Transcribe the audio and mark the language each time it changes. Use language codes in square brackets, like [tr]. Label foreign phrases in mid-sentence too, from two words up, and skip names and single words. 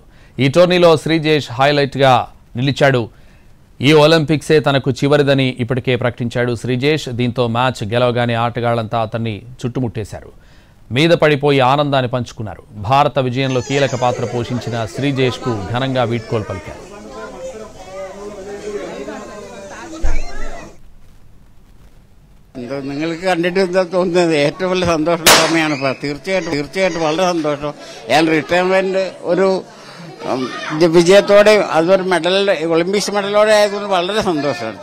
[te] ఈ టోర్నీలో శ్రీజేష్ హైలైట్గా నిలిచాడు. ఈ ఒలింపిక్సే తనకు చివరిదని ఇప్పటికే ప్రకటించాడు శ్రీజేష్. దీంతో మ్యాచ్ గెలవగానే ఆటగాళ్లంతా అతన్ని చుట్టుముట్టేశారు. మీద పడిపోయి ఆనందాన్ని పంచుకున్నారు. భారత విజయంలో కీలక పాత్ర పోషించిన శ్రీజేష్ కు ఘనంగా వీడ్కోలు పలికారు. [ml] നിങ്ങൾക്ക് കണ്ടിട്ട് എന്താ തോന്നുന്നത്? ഏറ്റവും വലിയ സന്തോഷമുള്ള സമയമാണ്. തീർച്ചയായിട്ടും വളരെ സന്തോഷം. ഞാൻ റിട്ടയർമെന്റ് ഒരു വിജയത്തോടെ അതൊരു മെഡൽ ഒളിമ്പിക്സ് മെഡലോടെ ആയതുകൊണ്ട് വളരെ സന്തോഷമാണ്.